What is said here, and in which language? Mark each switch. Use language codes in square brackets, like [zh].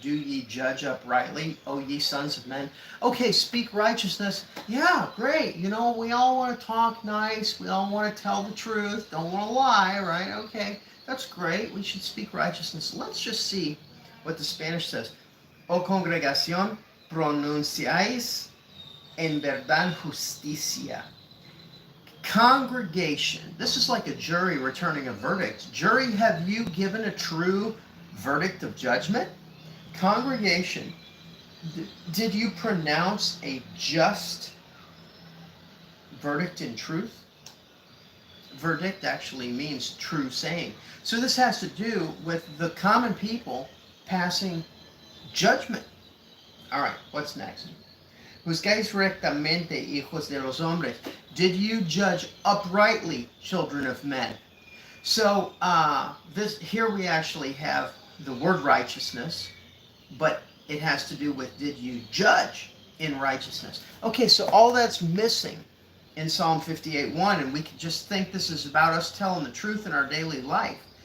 [en] Do ye judge uprightly, O ye sons of men? Okay, speak righteousness. Yeah, great. You know, we all want to talk nice. We all want to tell the truth. Don't want to lie, right? Okay, that's great. We should speak righteousness. Let's just see what the Spanish says. [es] O congregación, pronunciáis en verdad justicia. [en] Congregation. This is like a jury returning a verdict. Jury, have you given a true verdict of judgment? Congregation, did you pronounce a just verdict in truth? Verdict actually means true saying. So this has to do with the common people passing judgment. All right, what's next? [es] Juzgáis rectamente, hijos de los hombres. [en] Did you judge uprightly, children of men? So this here we actually have the word righteousness, but it has to do with did you judge in righteousness? Okay, so all that's missing in Psalm 58:1, and we could just think this is about us telling the truth in our daily life.